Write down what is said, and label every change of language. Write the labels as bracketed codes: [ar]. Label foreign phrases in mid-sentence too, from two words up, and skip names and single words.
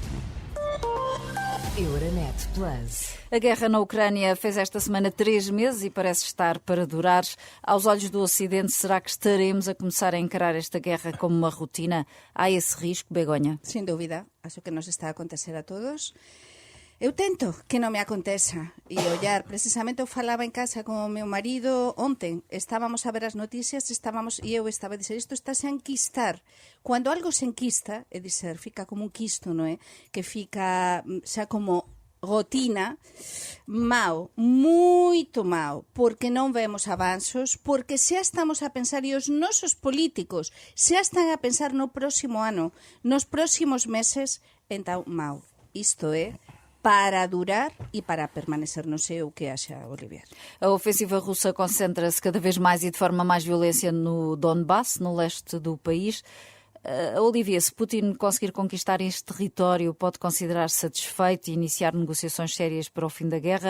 [pt] Euronet Plus. A guerra na Ucrânia fez esta semana 3 meses e parece estar para durar. Aos olhos do Ocidente, será que estaremos a começar a encarar esta guerra como uma rotina? Há esse risco, Begonha? [gl] Sin dúbida, acho que nos está a acontecer a todos. Eu tento que non me aconteça e ollar, precisamente eu falaba en casa con o meu marido onten, estábamos a ver as noticias e eu estaba a dizer, isto estáse a enquistar. Cando algo se enquista, é dizer, fica como un quisto, non é? Que fica xa como rotina, mau, moito mau, porque non vemos avanzos, porque xa estamos a pensar, e os nosos políticos xa están a pensar no próximo ano, nos próximos meses, entón mau. Isto é para durar e para permanecer. [pt] Não sei o que acha, Olivier. A ofensiva russa concentra-se cada vez mais e de forma mais violência no Donbass, no leste do país. Olivier, se Putin conseguir conquistar este território, pode considerar-se satisfeito e iniciar negociações sérias para o fim da guerra?